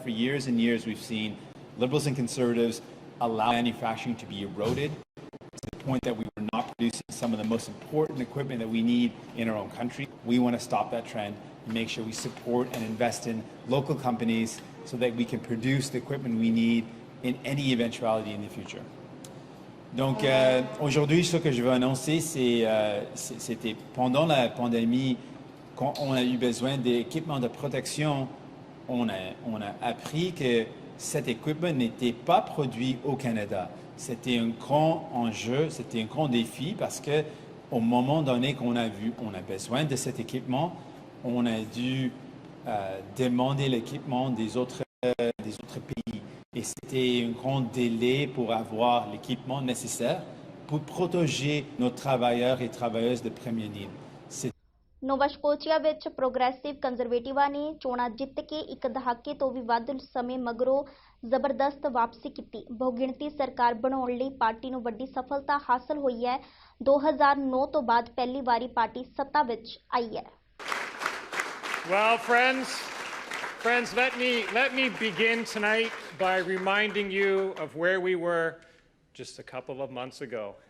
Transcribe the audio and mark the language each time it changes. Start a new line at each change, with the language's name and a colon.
English: For years and years, we've seen Liberals and Conservatives allow manufacturing to be eroded to the point that we were not producing some of the most important equipment that we need in our own country. We want to stop that trend and make sure we support and invest in local companies so that we can produce the equipment we need in any eventuality in the future.
French: Donc aujourd'hui, ce que je veux annoncer, c'était pendant la pandémie, quand on a eu besoin d'équipements de protection, on a appris que cet équipement n'était pas produit au Canada. C'était un grand enjeu, c'était un grand défi parce que au moment donné qu'on a vu, on a besoin de cet équipement, on a dû demander l'équipement des autres pays. Et c'était un grand délai pour avoir l'équipement nécessaire pour protéger nos travailleurs et travailleuses de première ligne.
Punjabi: Nova Scotia ਵਿੱਚ progressive ਕੰਜ਼ਰਵੇਟਿਵਾਂ ਨੇ ਚੋਣਾਂ ਜਿੱਤ ਕੇ ਇੱਕ ਦਹਾਕੇ ਤੋਂ ਵੀ ਵੱਧ ਸਮੇਂ ਮਗਰੋਂ ਜ਼ਬਰਦਸਤ ਵਾਪਸੀ ਕੀਤੀ। ਬਹੁਗਿਣਤੀ ਸਰਕਾਰ ਬਣਾਉਣ ਲਈ ਪਾਰਟੀ ਨੂੰ ਵੱਡੀ ਸਫਲਤਾ ਹਾਸਲ ਹੋਈ ਹੈ। 2009 ਤੋਂ ਬਾਅਦ ਪਹਿਲੀ ਵਾਰੀ ਪਾਰਟੀ ਸੱਤਾ ਵਿੱਚ ਆਈ ਹੈ।
English: Well, friends, let me begin tonight by reminding you of where we were just a couple of months ago.